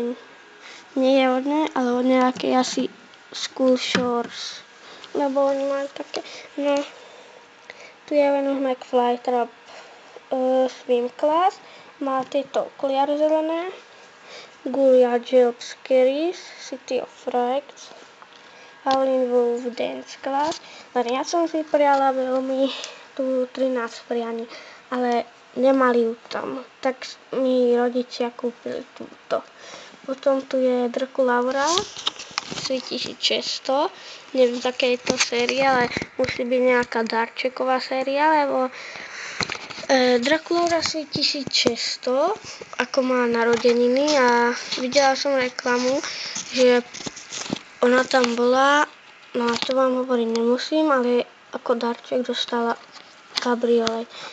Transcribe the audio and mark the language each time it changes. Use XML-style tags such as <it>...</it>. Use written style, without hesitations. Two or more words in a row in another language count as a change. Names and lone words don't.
<sk>Nie je od nej, ale od nejakej asi School Shores. lebo oni majú také, no, tu je Venus McFly, teda Swim Class, má tieto okuliare zelené, Gulia Jobs Keris, City of Frights, Howlin' Wolf Dance Class, len ja som si prijala veľmi tú 13 prianí, ale nemali ju tam, tak mi rodičia kúpili túto. Potom tu je Draculaura 3600, neviem, aké je to séria, ale musí byť nejaká darčeková séria, lebo Draculaura 1600, ako má narodeniny a videla som reklamu, že ona tam bola, no a to vám hovoriť nemusím, ale ako darček dostala kabriolet.</sk>